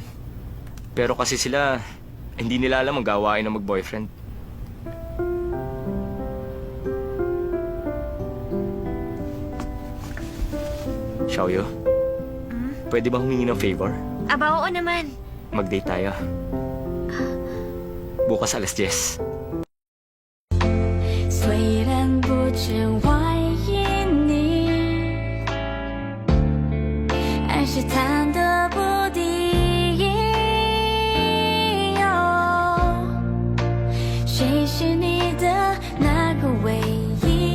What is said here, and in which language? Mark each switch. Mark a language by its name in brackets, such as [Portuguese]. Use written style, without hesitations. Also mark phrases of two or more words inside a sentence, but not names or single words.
[Filipino] Pero kasi sila, hindi nila alam ang gawain ng mag-boyfriend. Xiaoyu, pwede bang humingi ng favor? Aba, oo naman. Mag-date tayo. Bukas alas 10. [Chinese] 虽然不知怀疑你，还是忐忑不定。谁是你的那个唯一？